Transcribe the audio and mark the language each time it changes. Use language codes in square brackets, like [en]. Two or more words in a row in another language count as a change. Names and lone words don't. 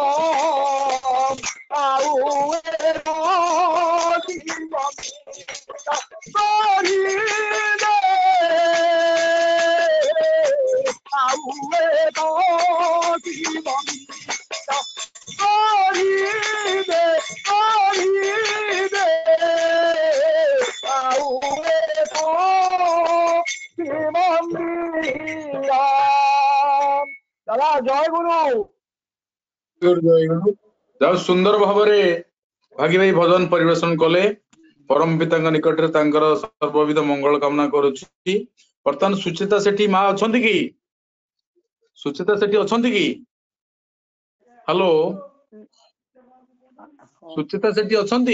[or] আউয়ে গরিবে আউয়ে গরিবে গরিবে আউয়ে দাদা জয় গুরু ଯାହା ସୁନ୍ଦର ଭାବରେ ଭାଗୀ ଭାଇ ଭଜନ ପରିବେଷଣ କଲେ ପରମ ପିତାଙ୍କ ନିକଟରେ ତାଙ୍କର ସର୍ବବିଧ ମଙ୍ଗଳ କାମନା କରୁଛି। ବର୍ତ୍ତମାନ ସୁଚିତା ସେଠି ମା ଅଛନ୍ତି କି? ସୁଚିତା ସେଠି ଅଛନ୍ତି କି? ହ୍ୟାଲୋ ସୁଚିତା ସେଠି ଅଛନ୍ତି?